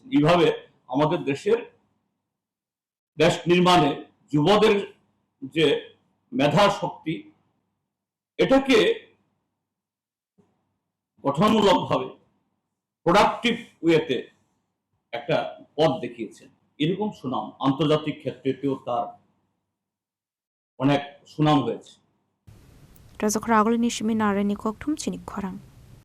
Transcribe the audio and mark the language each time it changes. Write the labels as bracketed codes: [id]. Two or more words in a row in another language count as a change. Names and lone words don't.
[bn] এইভাবে আমাদের দেশের দেশ নির্মাণে যুবদের যে মেধা শক্তি, এটাকে গঠনমূলকভাবে [en] productive way [bn] একটা পথ দেখিয়েছেন। এরকম সুনাম আন্তর্জাতিক ক্ষেত্রেও তার অনেক সুনাম হয়েছে। [trp] Razok Ragul ni shimi nare ni koktum chinik khorang.